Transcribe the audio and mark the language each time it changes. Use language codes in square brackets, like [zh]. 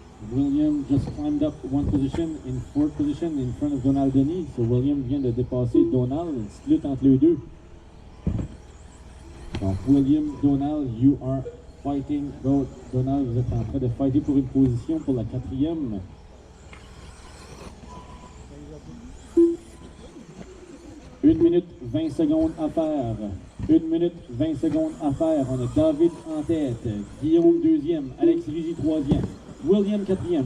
[en] William just climbed up one position in fourth position in front of Donald Denis. [fr] So William vient de dépasser Donald. Une petite lutte entre les deux. [en] Donc William, Donald, you are fighting. [fr] Donald, vous êtes en train de fighter pour une position pour la quatrième. Une minute 20 secondes à faire. 1 minute 20 secondes à faire. On a David en tête. Guillaume deuxième. Alex Rizzi troisième. William quatrième.